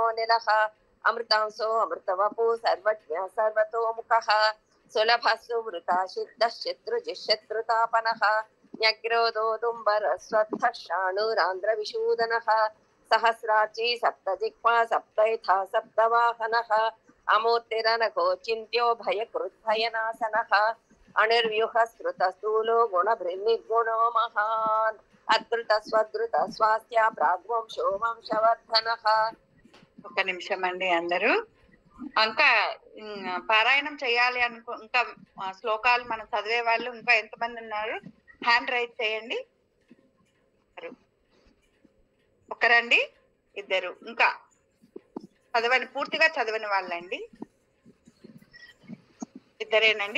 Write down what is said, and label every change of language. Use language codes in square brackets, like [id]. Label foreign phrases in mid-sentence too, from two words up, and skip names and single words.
[sa] निलः अमृतांसो अमृतवपु सर्वज्ञ सर्वतोमुखः सुलभः सुवृता सिद्धः शत्रुजिशत्रुतापनः न्यग्रोदोदुम्बरस्वत्थः शाणुरान्ध्रविशूदनः सहस्राची सप्तजिह्वा सप्तैथा सप्तवाहनः अमूर्तिरनघो चिन्त्यो भयकृद्भयनाशनः अनिर्व्यूहस्रुतस्थूलो गुणभृन्निर्गुणो महान् अद्रुतस्वद्रुतस्वास्थ्या प्राग्वंशो वंशवर्धनः. [te] ఒక నిమిషం అండి అందరూ. ఇంకా పారాయణం చేయాలి ఇంకా శ్లోకాలు మనం చదివే వాళ్ళు ఇంకా ఎంతమంది ఉన్నారు? [en] hand raise [te] చేయండి. ఒకరండి, ఇద్దరు. ఇంకా చదవని, పూర్తిగా చదవని వాళ్ళండి ఇద్దరేనండి.